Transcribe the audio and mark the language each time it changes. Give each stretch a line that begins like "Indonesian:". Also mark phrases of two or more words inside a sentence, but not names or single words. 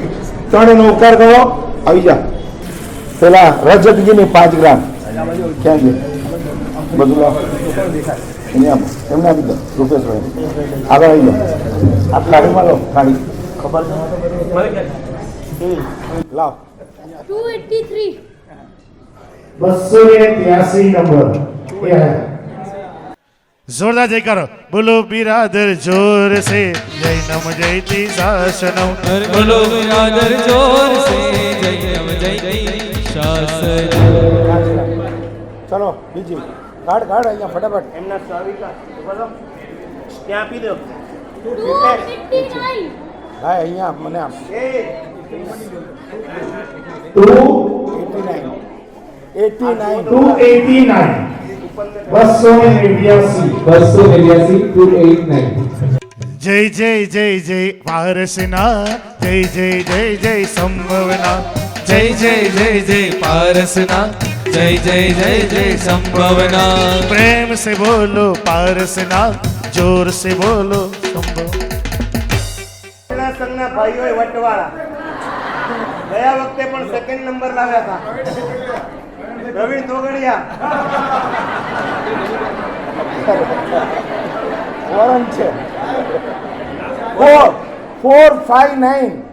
Gujarati: 3 નો ઉકાર કરો, આવી જા. પેલા રજત ગીની 5 ગ્રામ ક્યાં ગઈ? બધું લાવો એને આપો એમને આપી દો રૂપેશભાઈ આગળ આવી જાઓ આ થાળીમાં લો થાળી લાવ 283 283 નંબર
Hindi: जोरदार जयकारो बोलो बिरादर जोर से जय नम जयति शासनम बोलो बिरादर जोर से जय नम जय शासन
Gujarati: ચલો બીજી કાઢ અહીંયા ફટાફટ એમના સ્વાવિકા બોલો ત્યાં આપી દો 259 ભાઈ અહીંયા મને આપ એ 289
Hindi: जय जय जय जय पारसना जय जय जय जय संभवना जय जय जय जय पारसना जय जय जय जय संभवना प्रेम से बोलो पारसना जोर से बोलो संभव
Gujarati: સંઘના ભાઈઓએ વટવાળા ગયા વખતે પણ સેકન્ડ નંબર લાવ્યા હતા પ્રવીણ તોગડિયા વોરંટ છે 459